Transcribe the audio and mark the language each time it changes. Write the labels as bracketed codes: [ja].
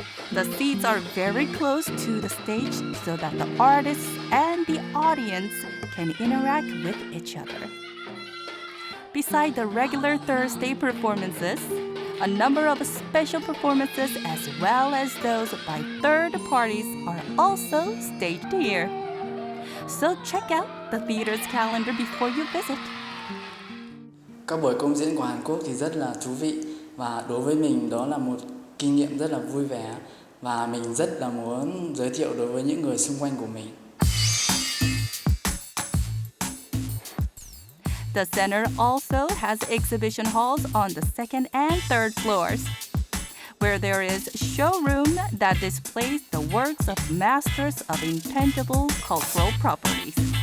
[en] The seats are very close to the stage so that the artists and the audience can interact with each other. Beside the regular Thursday performances, a number of special performances as well as those by third parties are also staged here. So check out the theater's calendar before you visit. [vi] Các buổi công diễn của Hàn Quốc thì rất là thú vị và đối với mình đó là một kinh nghiệm rất là vui vẻ và mình rất là muốn giới thiệu đối với những người xung quanh của mình. [en] The center also has exhibition halls on the second and third floors, where there is a showroom that displays the works of masters of intangible cultural properties.